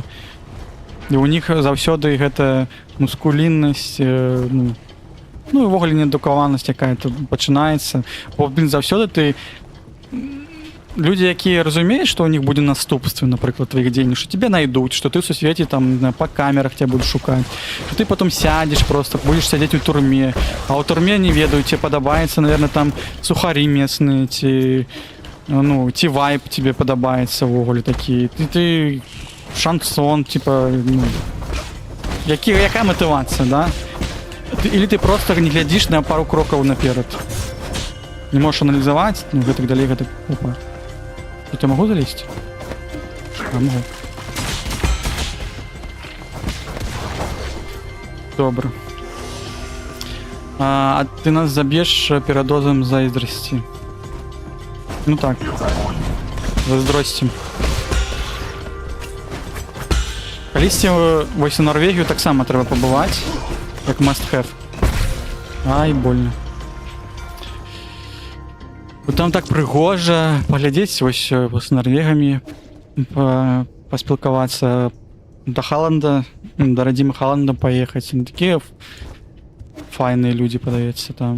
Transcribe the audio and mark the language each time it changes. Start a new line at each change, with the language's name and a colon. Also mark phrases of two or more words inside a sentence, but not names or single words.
Belarusian: І ў них заўсёды гэта мускуліннасць, ну і ўвогуле неадукаванасць якая-то пачынаецца. Бо, блин, заўсёды ты люди, якія разумеюць, што ў них будзе наступствы, напрыклад, твоих дзеянняў, што тебе найдуць, што ты ў сусвеце там
Russian: по камерах тебя будут
Belarusian: шукаць, што ты потом сядзеш просто, будешь сядзець у турме, а ў турме не ведаю, тебе падабаецца,
Russian: наверное, там сухари местные,
Belarusian: ці ну, ці вайб тебе падабаецца ўвогуле такі, ты шансон, типа, ну, якая мотивация, да?
Russian: Или ты просто не глядишь
Belarusian: на пару крокаў наперад,
Russian: не можешь анализовать, ну, гэтак далей, гэтак, опа. Тут я могу залезть? А, могу. Добро.
Belarusian: А ты нас заб'еш перадозам зайздрасці. Ну так. Зайздросцім. Калісьці вось у Норвегію таксама трэба пабываць, як
English: must have.
Russian: Ай, больно.
Belarusian: Там так прыгожа паглядзець вось з норвегамі, паспілкавацца, да Халанда, да радзімы Халанда паехаць. Такія файныя людзі, падаецца, там.